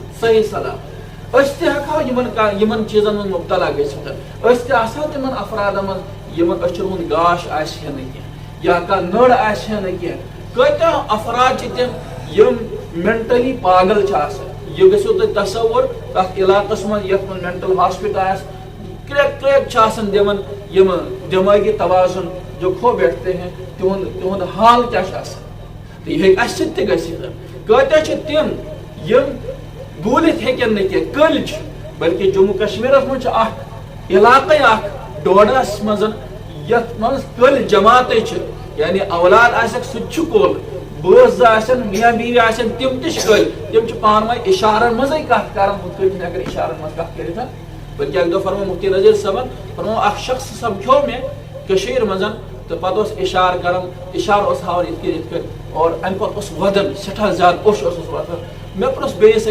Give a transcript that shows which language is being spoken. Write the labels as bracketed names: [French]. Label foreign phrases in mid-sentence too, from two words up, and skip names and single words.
[Kashmiri] أسۍ تہِ ہٮ۪کہو یِمن چیٖزن منٛز مُبتلا گٔژھِتھ أسۍ تہِ آسہو تِمن افرادن منٛز یِمن أچھن ہُنٛد گاش آسہِ ہا نہٕ کینٛہہ یا کانٛہہ نٔر آسہِ ہا نہٕ کینٛہہ کۭتیاہ افراد چھِ تِم یِم مینٹلی پاگل چھِ آسان یہِ گٔژھِو تُہۍ تصور تتھ علاقس منٛز یتھ منٛز [English] mental hospital [Kashmiri] آسہِ کرٛیک چھِ آسان دِوان یِم دٮ۪مٲغی توازُن [Urdu] جو کھو بیٹھتے ہیں [Kashmiri] تِہُنٛد حال کیٛاہ چھُ آسان تہٕ یہِ ہیٚکہِ اَسہِ سۭتۍ تہِ گٔژھِتھ کۭتیاہ چھِ تِم یِم بوٗلِتھ ہیٚکن نہٕ کینٛہہ کٔلۍ چھِ بٔلکہِ جموں کشمیٖرس منٛز چھُ اکھ علاقے اکھ ڈوڈاہس منٛز یتھ منٛز کٔلۍ جماعتے چھِ یعنی اولاد آسٮ۪کھ سُہ تہِ چھُ کُل بٲژ زٕ آسن میاں بیوی آسن تِم تہِ چھِ کٔلۍ تِم چھِ پانہٕ ؤنۍ اِشارن منٛزٕے کتھ کران ہُتھ کٔنۍ چھِنہٕ ہٮ۪کان اِشارن منٛز کتھ کٔرِتھ بٔلکہِ اکہِ دۄہ فرمو مُفتی نذیٖر صٲبن فرمو اکھ شخص سمکھیو مےٚ کٔشیٖرِ منٛز تہٕ پتہٕ اوس اِشارٕ کران اِشارٕ اوس ہاوان یِتھ کٔنۍ اور امہِ پتہٕ اوس ودان سٮ۪ٹھاہ زیادٕ اوٚش اوسُس وۄتھان مےٚ پرٛژھ بیٚیِس أکِس مےٚ